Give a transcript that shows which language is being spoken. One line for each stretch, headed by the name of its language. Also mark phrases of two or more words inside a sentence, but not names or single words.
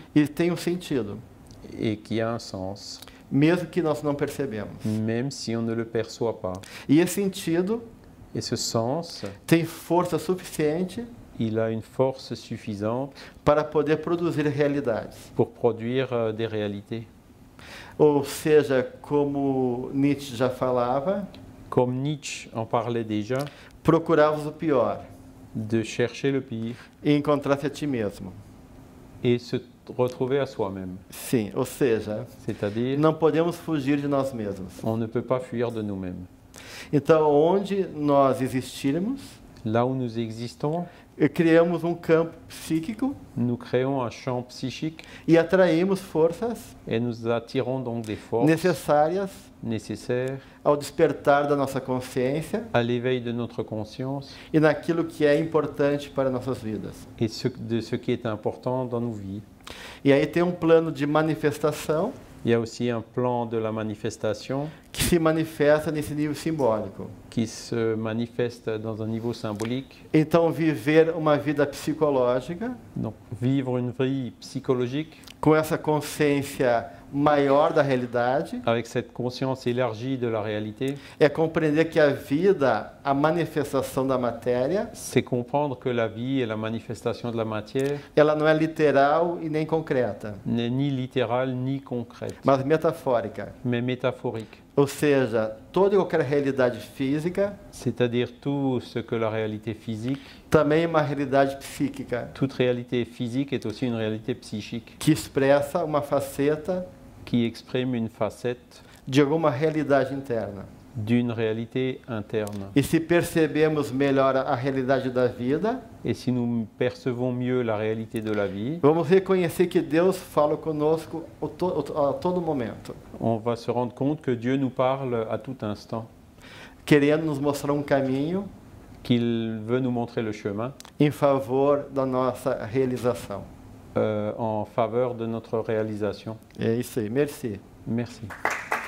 Portuguese: ele tem um sentido,
French: et qui a un sens,
Portuguese: mesmo que nós não percebemos.
French: même si on ne le perçoit pas.
Portuguese: E esse sentido
French: Et ce sens,
Portuguese: tem força suficiente
French: il a une force suffisante
Portuguese: para poder produzir realidades.
French: pour produire des réalités.
Portuguese: Ou seja, como Nietzsche já falava,
French: Comme Nietzsche en parlait déjà,
Portuguese: procurarmos o pior
French: de chercher le pire
Portuguese: e encontrar-se a ti mesmo.
French: et se retrouver à soi-même.
Portuguese: Sim, ou seja,
French: C'est-à-dire,
Portuguese: não podemos fugir de nós mesmos.
French: on ne peut pas fuir de nous-mêmes.
Portuguese: Então, onde nós existirmos,
French: Là où nous existons,
Portuguese: criamos um campo psíquico
French: nous créons un champ psychique
Portuguese: e atraímos forças
French: et nous attirons donc des forces
Portuguese: necessárias
French: nécessaires
Portuguese: ao despertar da nossa consciência
French: à l'éveil de notre conscience
Portuguese: e naquilo que é importante para nossas vidas.
French: et de ce qui est important dans nos vies.
Portuguese: E aí tem um plano de manifestação
French: Il y a aussi un plan de la manifestation
Portuguese: que se manifesta nesse nível simbólico.
French: qui se manifeste dans un niveau symbolique.
Portuguese: Então, viver uma vida psicológica
French: Donc, vivre une vie psychologique
Portuguese: com essa consciência maior da realidade
French: avec cette conscience élargie de la réalité,
Portuguese: é compreender que a vida, a manifestação da matéria,
French: c'est comprendre que la vie est la manifestation de la matière,
Portuguese: ela não é literal e nem concreta,
French: n'est ni littérale ni concrète,
Portuguese: mas metafórica.
French: mais métaphorique.
Portuguese: Ou seja, toda e qualquer realidade física
French: C'est-à-dire tout ce que la réalité physique,
Portuguese: também é uma realidade psíquica,
French: toute réalité physique est aussi une réalité psychique
Portuguese: que expressa uma faceta
French: qui exprime une facette
Portuguese: de alguma realidade interna.
French: d'une réalité interne.
Portuguese: E se percebemos melhor a realidade da vida,
French: Et si nous percevons mieux la réalité de la vie,
Portuguese: vamos reconhecer que Deus fala conosco a todo momento,
French: on va se rendre compte que Dieu nous parle à tout instant,
Portuguese: querendo nos mostrar um caminho
French: qu'il veut nous montrer le chemin
Portuguese: em favor da nossa realização.
French: en faveur de notre réalisation.
Portuguese: É isso aí.
French: Merci. Merci.